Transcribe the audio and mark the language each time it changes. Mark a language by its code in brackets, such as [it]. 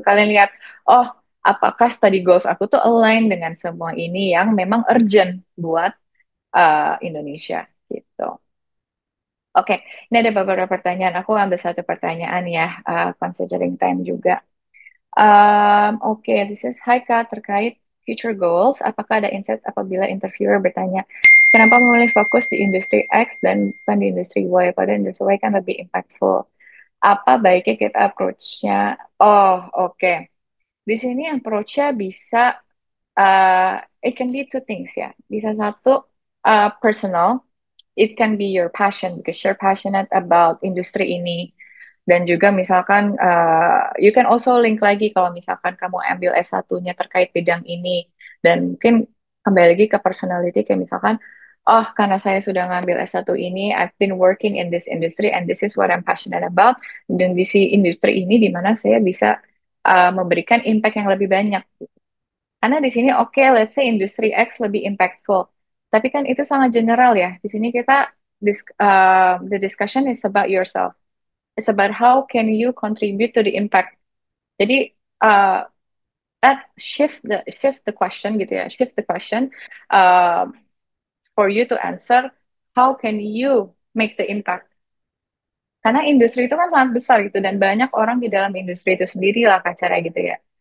[id] Kalian lihat, oh, apakah study goals aku tuh align dengan semua ini yang memang urgent buat Indonesia gitu. Oke, ini ada beberapa pertanyaan. Aku ambil satu pertanyaan ya, [en] considering time [id] juga. Oke, [en] this is [id] Hai Kak, terkait future goals. Apakah ada insight apabila interviewer bertanya, kenapa memilih fokus di industri X dan bukan di industri Y? Pada industri Y kan lebih impactful. Apa baiknya kita approach-nya? Oh, oke. Di sini approach-nya bisa, [en] it can be two things [id] ya. Bisa satu, [en] personal, it can be your passion because you're passionate about [id] industri ini. Dan juga misalkan [en] you can also link [id] lagi kalau misalkan kamu ambil S1-nya terkait bidang ini dan mungkin kembali lagi ke personality kayak misalkan oh karena saya sudah ngambil S1 ini [en] I've been working in this industry and this is what I'm passionate about [id] dan di si industri ini di mana saya bisa memberikan impact yang lebih banyak. Karena di sini oke, [en] let's say [id] industri X lebih impactful. Tapi kan itu sangat general ya. Di sini kita [en] the discussion is about yourself. It's about how can you contribute to the impact. Jadi that shift the question gitu ya. Shift the question uh, for you to answer how can you make the impact. [id] Karena industri itu kan sangat besar gitu dan banyak orang di dalam industri itu sendiri lah cara gitu ya.